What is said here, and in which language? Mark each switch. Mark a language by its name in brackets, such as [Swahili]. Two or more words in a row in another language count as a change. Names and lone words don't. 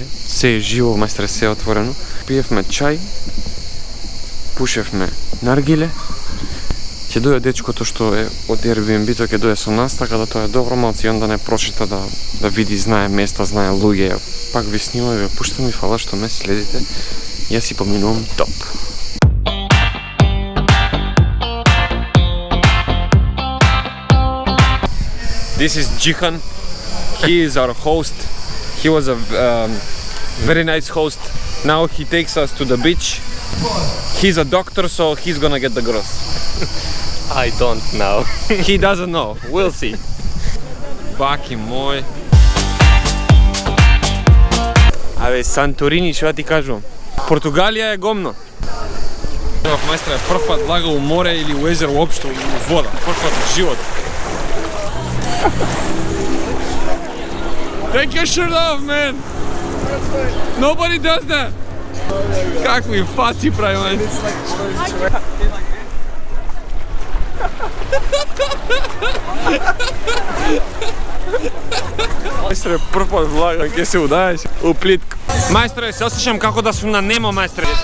[Macedonian] Се е живо, мајстре, се е отворено. Пиевме чај, пушевме наргиле. Ќе дојде дечкото што е од Airbnb-то, ќе дојде со нас, така да тоа е добро, малци и онда не прошета да види, знае места, знае луѓе. Пак ви снимам и ве пуштам и фала што ме следите. Јас си поминувам топ. [English] This is Jihan. He is our host. He was a very nice host. Now he takes us to the beach. He's a doctor, so he's gonna get the gross. I don't know. He doesn't know. We'll see. [Macedonian] Baki moj. Абе, Санторини, што ти кажувам? Португалија е гомно. [Serbian] Мајстре, прв пат влага у море или у езеро уопшто, или у вода. [Macedonian] Прв пат в живот. [English] Take your shirt off, man! Nobody does that! [Macedonian] Какви фаци прави, man! Мајстре, прв пат влагам, ке се удаеш у плитка. Мајстре, се осjećam како да сум на Немо, мајстре.